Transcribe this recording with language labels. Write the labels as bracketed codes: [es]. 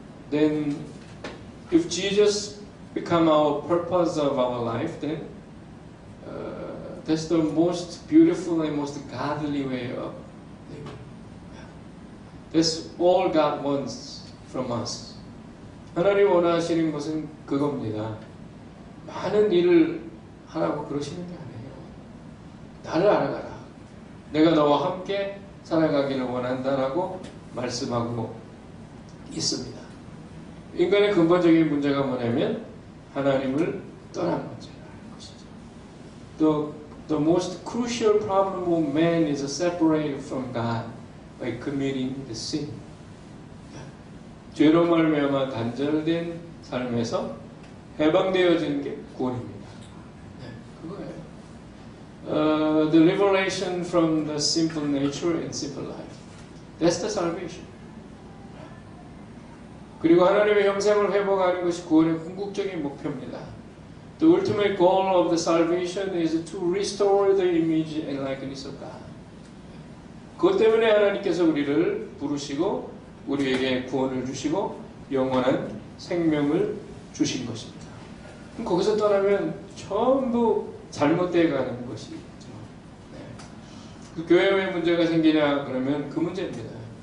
[en] Then if Jesus become our purpose of our life, then that's the most beautiful and most godly way of living. That's all God wants from us. [ko] 하나님 원하시는 것은 그겁니다. 많은 일을 하라고 그러시는 게 아니에요. 나를 알아가라. 내가 너와 함께 살아가기를 원한다라고 말씀하고 있습니다. 인간의 근본적인 문제가 뭐냐면 하나님을 떠난 문제라는 것이죠. [en] The most crucial problem of man is separated from God by committing the sin. [ko] 죄로 말미암아 단절된 삶에서 해방되어지는 게 구원입니다. 그거예요. [en] the liberation from the simple nature and simple life. That's the salvation. [ko] 그리고 하나님의 형상을 회복하는 것이 구원의 궁극적인 목표입니다. [en] The ultimate goal of the salvation is to restore the image and likeness of God. [ko] 그것 때문에 하나님께서 우리를 부르시고 우리에게 구원을 주시고 영원한 생명을 주신 것입니다. 그럼 거기서 떠나면 전부 잘못되어 가는 것이죠. 네. 그 교회에 왜 문제가 생기냐 그러면 그 문제입니다.